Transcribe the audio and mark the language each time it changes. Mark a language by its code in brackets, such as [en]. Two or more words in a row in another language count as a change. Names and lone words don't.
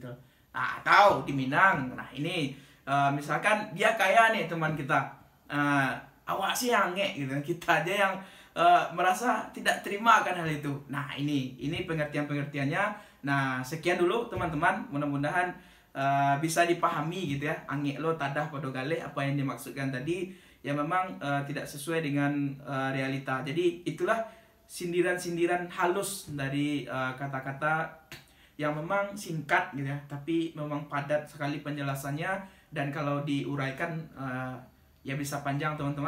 [id] Nah, atau di Minang, nah ini misalkan dia kaya nih teman kita, awak sih yang gitu, kita aja yang merasa tidak terima akan hal itu. Nah, ini pengertiannya. Nah, sekian dulu teman-teman, mudah-mudahan bisa dipahami gitu ya, [min] angek lo tadah pado galeh, [id] apa yang dimaksudkan tadi ya memang tidak sesuai dengan realita. Jadi itulah sindiran-sindiran halus dari kata-kata yang memang singkat gitu ya, tapi memang padat sekali penjelasannya, dan kalau diuraikan ya bisa panjang teman-teman.